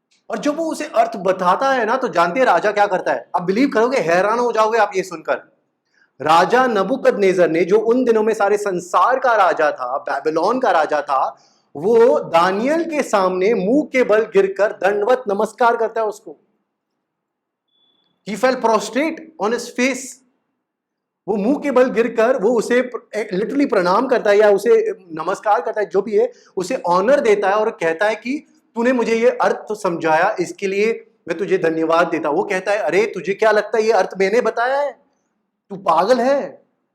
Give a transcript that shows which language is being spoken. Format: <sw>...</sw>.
<hi>और जब वो उसे अर्थ बताता है ना, तो जानते हैं राजा क्या करता है। आप बिलीव करोगे, हैरान हो जाओगे आप ये सुनकर। राजा नबूकदनेस्सर ने, जो उन दिनों में सारे संसार का राजा था, बेबीलोन का राजा था, वो दानियल के सामने मुंह के बल गिरकर दंडवत नमस्कार करता है उसको।</hi> <en>He fell prostrate on his face.</en> <hi>वो मुंह के बल गिरकर वो उसे लिटरली प्रणाम करता है या उसे नमस्कार करता है, जो भी है, उसे ऑनर देता है और कहता है कि तूने मुझे ये अर्थ तो समझाया, इसके लिए मैं तुझे धन्यवाद देता हूं। वो कहता है, अरे तुझे क्या लगता है ये अर्थ मैंने बताया है, तू पागल है।</hi>